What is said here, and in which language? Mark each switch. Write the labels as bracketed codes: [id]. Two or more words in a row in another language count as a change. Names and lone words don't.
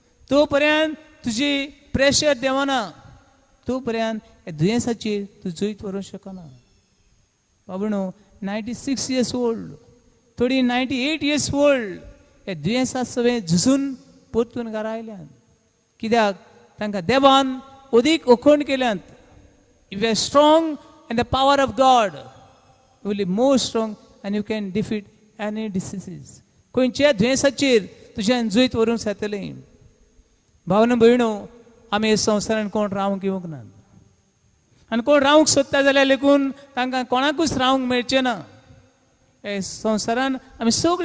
[kok] तो पर्यंत तुजी प्रेशर देवना तो पर्यंत हे दुयेंसाचेर तूं जैत व्हरूंक शकना बाबूनो [en] 96 years old [kok] थोडी [en] 98 years old [kok] हे दुयेंसा सगळें झुजून परतून घरा आयल्यात कित्याक तांकां देवान अदीक ओखण केल्यात [en] if you are strong in the power of God you will be more strong and you can defeat any diseases [kok] खंयच्या दुयेंसाचेर तुज्यान जैत व्हरूंक जातलें भावना भयणो आमी ह्या संवसारान कोण रावंक येवंक ना आनी कोण रावंक सोदता जाल्यार लेकून तांकां कोणाकूच रावंक मेळचें ना हे संवसारान आमी सगळीं